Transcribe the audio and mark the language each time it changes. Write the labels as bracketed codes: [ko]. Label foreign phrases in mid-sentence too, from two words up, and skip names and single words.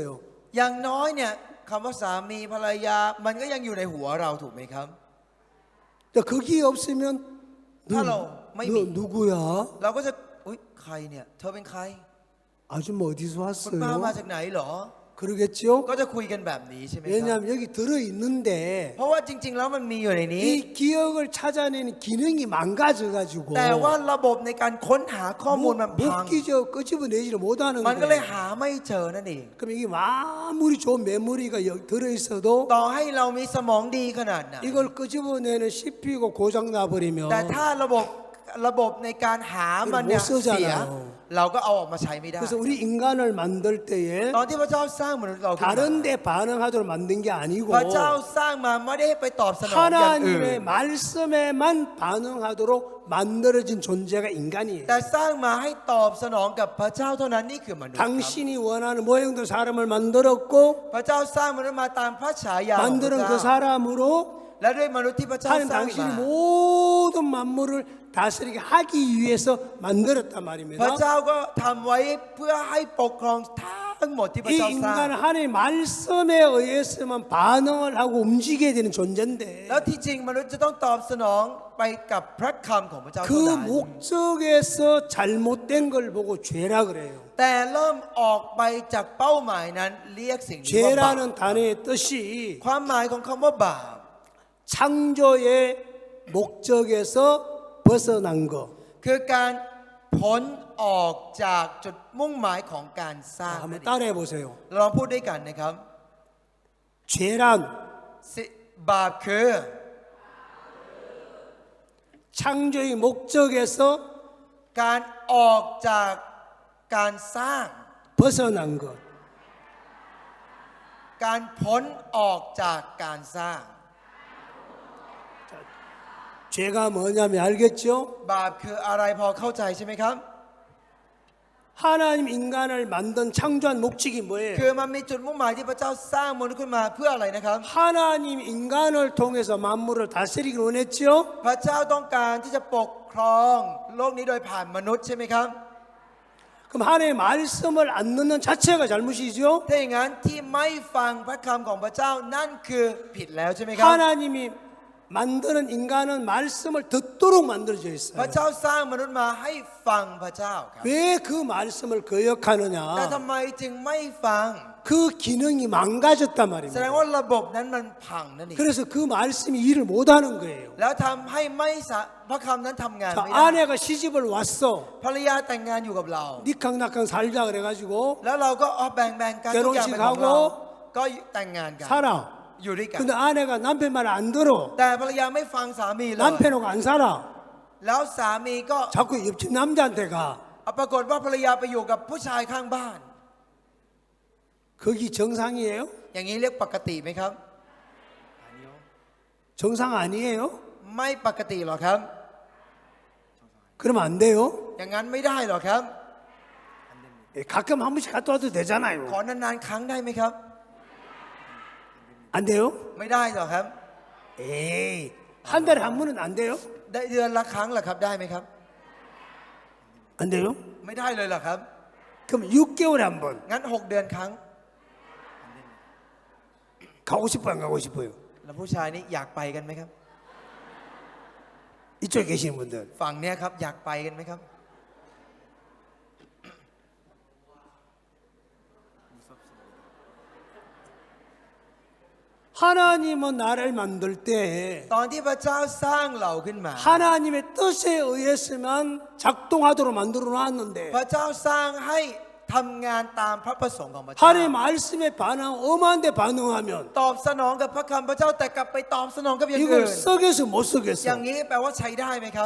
[th] อย่างน้อยเนี่ยคำว่าสามีภรรยามันก็ยังอยู่ในหัวเราถูกไหมครับ [ko] 자, 거기 없으면 할로, 너 마이미. 누구야? [th] เราก็จะอุ๊ยใครเนี่ยเธอเป็นใคร [ko] 아줌마 어디서 [th] คุณป้ามา [ko] 왔어요? [th] จากไหนเหรอ [ko] 그러겠죠? [th] ก็จะคุยกันแบบนี้ใช่ไหมครับ [ko] 왜냐하면 여기 들어 있는데 [th] เพราะว่าจริง ๆ แล้วมันมีอยู่ในนี้ [ko] 이 기억을 찾아내는 기능이 망가져 가지고 [th] แต่ว่าระบบในการค้นหาข้อมูลมันพัง [ko] 못 끄집어내지를 못하는 [th] มันก็เลย [ko] 거예요. [th] หาไม่เจอนั่นเอง [ko] 그럼 이게 아무리 좋은 메모리가 들어 있어도 [th] ต่อให้เรามีสมองดีขนาดไหน [ko] 이걸 끄집어내는 CPU가 고장 나버리면 [th] แต่ถ้าระบบในการหามันเนี่ย [ko] 못 쓰잖아요. [th] เสียเราก็เอาออกมาใช้ไม่ได้ [ko] 그래서 우리 인간을 만들 때에 [th] ตอนที่พระเจ้าสร้างมนุษย์เราขึ้นมา [ko] 다른 데 반응하도록 만든 게 아니고 [th] พระเจ้าสร้างมาไม่ได้ให้ไปตอบสนองอย่างอื่น [ko] 하나님의 말씀에만 반응하도록 만들어진 존재가 인간이에요. [th] แต่สร้างมาให้ตอบสนองกับพระเจ้าเท่านั้นนี่คือมนุษย์ครับ [ko] 당신이 원하는 모형도 사람을 만들었고 [th] พระเจ้าสร้างมนุษย์มาตามพระฉายาของพระ [ko] 만드는 그 [th] เจ้า [ko] 사람으로 [th] และด้วยมนุษย์ที่พระเจ้า [ko] 하나님 [th] สร้าง [ko] 당신이 [th] มา [ko] 모든 만물을 다스리게 하기 위해서 만들었단 [th] พระ [ko] 말입니다. [th] เจ้าก็ทำไว้เพื่อให้ปกครองทั้งหมดที่พระ [ko] 이 [th] เจ้าสร้าง [ko] 인간은 하나님의 말씀에 의해서만 반응을 하고 움직여야 되는 존재인데 [th] แล้วที่จริงมนุษย์จะต้องตอบสนองไปกับพระคำของพระเจ้าเท่า [ko] 그 [th] นั้น [ko] 목적에서 잘못된 걸 보고 죄라 그래요. [th] แต่เริ่มออกไปจากเป้าหมายนั้นเรียกสิ่งนี้ว่าบาป [ko] 죄라는 단어의 뜻이 [th] ความหมายของคำว่าบาป [ko] 창조의 목적에서 벗어난 것. [th] คือการพ้นออกจากจุดมุ่งหมายของการสร้าง [ko] 한번 따라해 보세요. [th] เราลองพูดด้วยกันนะครับ [ko] 죄란 [th] บาปคือ [ko] 창조의 목적에서 [th] การออกจากการสร้าง [ko] 벗어난 것. [th] การพ้นออกจากการสร้าง [ko] 죄가 뭐냐면 알겠죠? [th] บาปคืออะไรพอเข้าใจใช่ไหมครับ [ko] 하나님 인간을 만든 창조한 목적이 [th] คือ [ko] 뭐예요? [th] มันมีจุดมุ่งหมายที่พระเจ้าสร้างมนุษย์ขึ้นมาเพื่ออะไรนะครับ [ko] 하나님 인간을 통해서 만물을 다스리기 원했죠? [th] พระเจ้าต้องการที่จะปกครองโลกนี้โดยผ่านมนุษย์ใช่ไหมครับ [ko] 그럼 하나님의 말씀을 안 듣는 자체가 잘못이죠? [th] ถ้าอย่างนั้นที่ไม่ฟังพระคำของพระเจ้านั่นคือผิดแล้วใช่ไหมครับ [ko] 하나님이 만드는 인간은 말씀을 듣도록 만들어져 [th] พระ [ko] 있어요. [th] เจ้าสร้างมนุษย์มาให้ฟังพระเจ้าครับ [ko] 왜 그 말씀을 [th] แต่ [ko] 거역하느냐? [th] ทำไมจึงไม่ฟัง [ko] 그 기능이 망가졌단 [th] แสดง [ko] 말입니다. [th] ว่าระบบนั้นมันพังนั่นเอง [ko] 그래서 그 말씀이 일을 못하는 거예요. [th] แล้วทำให้ไม่พระคำนั้นทำงาน [ko] 자, [th] ไม่ได้ [ko] 아내가 시집을 왔어. [th] ภรรยาแต่งงานอยู่กับเรา [ko] 니캉나캉 살자 그래가지고 [th] แล้วเราก็แบ่งกันทุกอย่างเป็นของเรา ก็แต่งงานกัน [ko] 살아. [th] อยู่ด้วยกัน [ko] 근데 아내가 남편 말 안 들어. [th] แต่ภรรยาไม่ฟังสามีเลย [ko] 남편하고 안 살아. [th] แล้วสามีก็ [ko] 자꾸 옆집 남자한테 가. [th] ปรากฏว่าภรรยาไปอยู่กับผู้ชายข้างบ้าน [ko] 거기 정상이에요? [th] อย่างนี้เรียกปกติไหมครับ [ko] 정상 아니에요? [th] ไม่ปกติหรอครับ [ko] 그러면 안 돼요? [th] อย่างนั้นไม่ได้หรอครับ [ko] 예, 가끔 한 번씩 갔다 와도 [th] ขอ [ko] 되잖아요. [th] นานๆครั้งได้ไหมครับ [ko] 안 돼요? [th] ไม่ได้หรอครับ [ko] 에이, 한 달에 한 번은 안 돼요? [th] ได้เดือนละครั้งเหรอครับได้ไหมครับ [ko] 안 돼요? [th] ไม่ได้เลยเหรอครับ [ko] 그럼 6개월에 한 번. [th] งั้น6 เดือนครั้ง [ko] 가고 싶어요, 안 가고 싶어요? [th] แล้วผู้ชายนี่อยากไปกันไหมครับ [ko] 이쪽에 계시는 분들. [th] ฝั่งเนี้ยครับอยากไปกันไหมครับ [ko] 하나님은 나를 만들 때 [th] ตอนที่พระเจ้าสร้างเราขึ้นมา [ko] 하나님의 뜻에 의해서만 작동하도록 만들어 놨는데 [th] พระเจ้าสร้างให้ทำงานตามพระประสงค์ของพระเจ้า [ko] 하나님 말씀에 반응, 엄한 데 반응하면 [th] ตอบสนองกับพระคำพระเจ้าแต่กลับไปตอบสนองกับอย่างอื่ [ko] 이걸 [th] น [ko] 썩여서 못 [th] อย่าง [ko] 썩였어. [th] นี้แปลว่าใช้ได้ไหมครับ